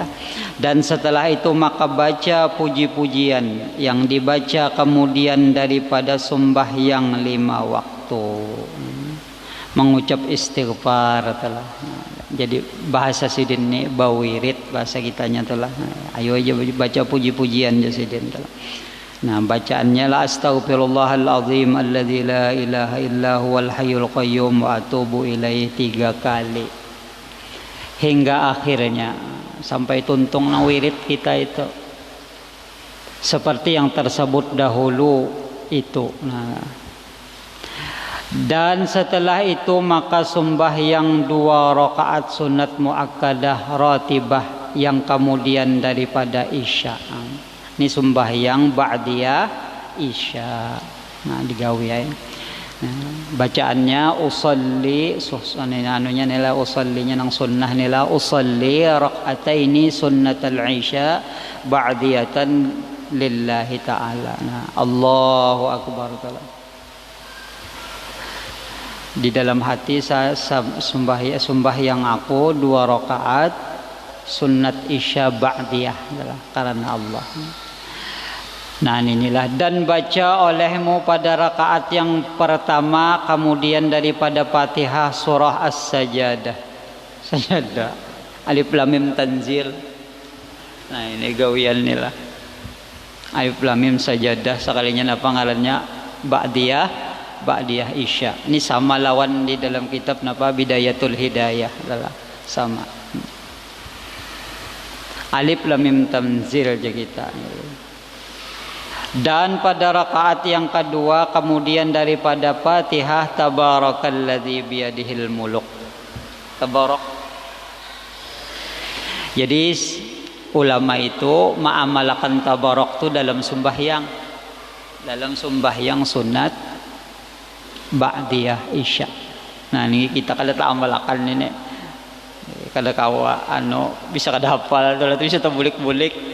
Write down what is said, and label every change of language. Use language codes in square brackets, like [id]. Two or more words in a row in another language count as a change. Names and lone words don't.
[id] Dan setelah itu maka baca puji-pujian yang dibaca kemudian daripada sembahyang 5 waktu, mengucap istighfar telah. [bjn] Jadi bahasa sidin ni bawirid, bahasa kitanya telah. Ayo aja baca puji-pujian je sidin telah. [id] Nah, bacaannya [ar] لا أستغفر الله العظيم الذي لا إله إلا هو الحي القيوم وأتوب إليه [id] 3 kali hingga akhirnya sampai tuntung na wirid kita itu seperti yang tersebut dahulu itu. Nah, dan setelah itu maka sembahyang 2 rakaat sunat muakkadah ratibah yang kemudian daripada isya. Ini sembahyang ba'diyah isya. [bjn] Nah, digawe ya. Nah, bacaannya usolli anunya nila usollinya nang sunnah nila [ar] أصلي ركعتين سنة العشاء بعدية لله تعالى. Nah, الله أكبر تعالى. [id] Di dalam hati saya sembahyang aku 2 rakaat sunnat isya ba'diyah karena Allah. Nah, inilah dan baca olehmu pada rakaat yang pertama kemudian daripada Fatihah surah As-Sajdah sajadah. Alif lam mim tanzil. [bjn] Nah ini gawian nila. Alif lam mim sajadah sekalinya apa ngarannya ba'diyah isya. Ini sama lawan di dalam kitab napa Bidayatul Hidayah adalah sama. [id] Alif lam mim tanzil aja kita. Dan pada rakaat yang kedua kemudian daripada Fatihah [ar] تبارك الذي بيده الملك. [id] Tabarak. Jadi ulama itu ma'amalakan tabarak itu dalam sembahyang. Dalam sembahyang sunat ba'diyah isya. [bjn] Nah ini kita kada amalakan ini. Kada kawa bisa kada hafal itu bisa terbulik-bulik.